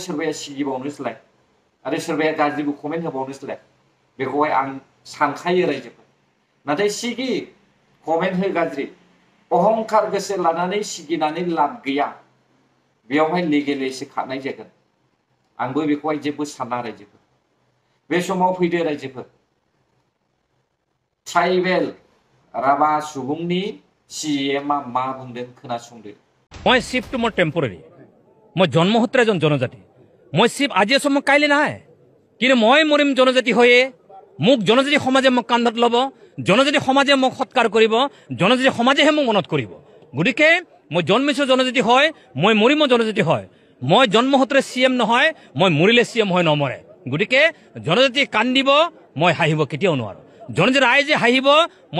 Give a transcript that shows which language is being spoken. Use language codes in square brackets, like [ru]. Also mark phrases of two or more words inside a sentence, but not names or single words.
[brx] सोरबाया सिगिबावनोसैलाय आरो सोरबाया गाज्रिबो कमेन्ट होबावनोसैलाय बेखौहाय आं सानखायो रायजोफोर नाथाय सिगि कमेन्ट हो गाज्रि अहंकार गोसो लानानै सिगिनानै लाब गैया बेयावहाय लिगेलैसो खारनाय जागोन आंबो बेखौहाय जेबो साना रायजोफोर बे समाव फैदो रायजोफोर ट्राइबेल राभा सुबुंनि CEMआ मा बुंदों खोनासंदो [as] মই শিৱটো মোৰ টেম্পৰাৰী মই জন্মসূত্ৰে এজন জনজাতি মই শিৱ আজি আছো মই কাইলৈ নাই কিন্তু মই মৰিম জনজাতি হৈয়ে মোক জনজাতি সমাজে মোক কান্ধত ল'ব জনজাতি সমাজে মোক সৎকাৰ কৰিব জনজাতি সমাজেহে মোক মনত কৰিব গতিকে মই জন্মিছো জনজাতি হয় মই মৰিম জনজাতি হয় মই জন্মসূত্ৰে CM নহয় মই মৰিলে CM হয় নমৰে গতিকে জনজাতি কান্দিব মই হাঁহিব কেতিয়াও নোৱাৰো জনজাতি ৰাইজে হাঁহিব মই